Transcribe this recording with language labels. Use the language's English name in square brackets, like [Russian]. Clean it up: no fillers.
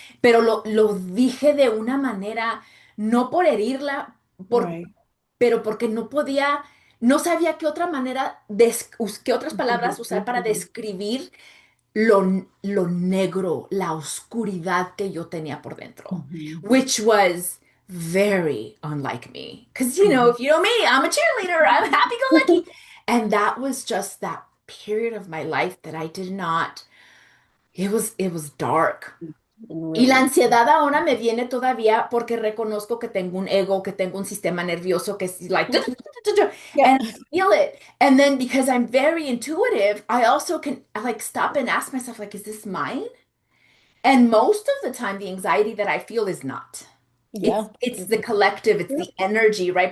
[Spanish] Pero lo dije de una manera, no por herirla, por, [English] Right. [Spanish] pero porque no podía, no sabía qué otra manera, qué otras palabras Mhm. usar para Mhm. describir lo negro, la oscuridad que yo tenía por dentro, Mhm. [English] which was very unlike me. Because, Mhm. if you know me, I'm a cheerleader, I'm happy-go-lucky. And that was just that period of my life that I did not, it was dark. And [Spanish] Y la [English] really. [Spanish] ansiedad ahora me viene todavía porque reconozco que tengo un ego, que tengo un sistema nervioso que es like, [English] Yeah. and I feel it. And then because I'm very intuitive, I also can like stop and ask myself, like, is this mine? And most of the time, the anxiety that I feel is not. It's Yeah. it's the collective, it's the energy, right?